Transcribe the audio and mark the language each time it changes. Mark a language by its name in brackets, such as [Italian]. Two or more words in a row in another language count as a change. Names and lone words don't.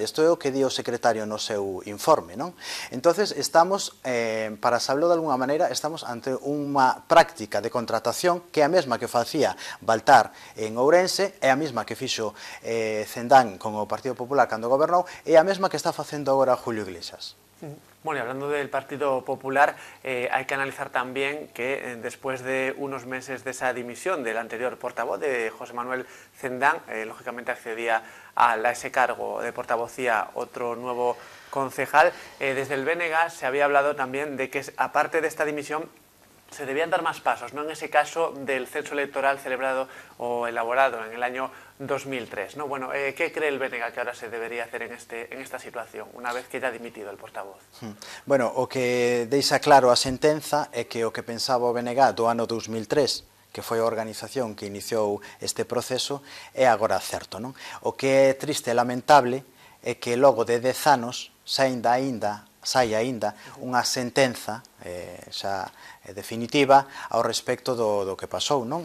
[Galician] Isto é o que di o secretario no seu informe, non? [Spanish] Entonces, estamos, para saberlo de alguna [Galician] maneira, estamos ante unha práctica de contratación que é a mesma que facía Baltar en Ourense, é a mesma que fixo Cendán con o Partido Popular cando gobernou, é a mesma que está facendo agora Julio Iglesias. [Spanish] Bueno, y hablando del Partido Popular, hay que analizar también que después de unos meses de esa dimisión del anterior portavoz, de José Manuel Cendán, lógicamente accedía a ese cargo de portavocía otro nuevo concejal. Desde el BNG se había hablado también de que, aparte de esta dimisión, se debían dar más pasos, ¿no?, en ese caso del censo electoral celebrado o elaborado en el año 2003, ¿no? Bueno, ¿qué cree el BNG que ahora se debería hacer en esta situación, una vez que ya ha dimitido el portavoz? [Galician] Bueno, o que deixa claro a sentenza é que o que pensaba o BNG do ano 2003, que foi a organización que iniciou este proceso, é agora certo, non? O que é triste e lamentable é que logo de 10 anos sai aínda unha sentenza xa definitiva ao respecto do que pasou, non?